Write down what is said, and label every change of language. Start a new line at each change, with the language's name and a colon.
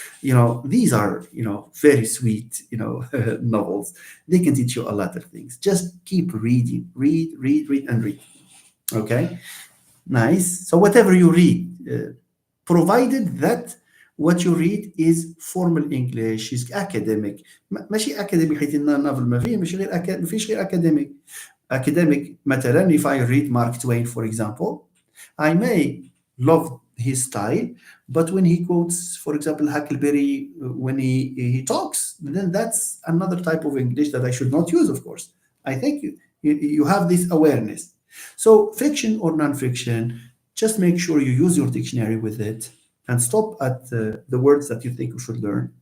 English: You know, these are very sweet novels. They can teach you a lot of things. Just keep reading, read, and read. Okay, nice. So whatever you read, provided that what you read is formal English, is academic.
Arabic: ماشي academic حيت النوفل ما فيه ماشي غير ما فيش غير academic.
English: Academic مثلا, if I read Mark Twain, for example, I may love his style, but when he quotes, for example, Huckleberry, when he talks, then that's another type of English that I should not use, of course. I think you have this awareness. So fiction or non-fiction, just make sure you use your dictionary with it and stop at the words that you think you should learn.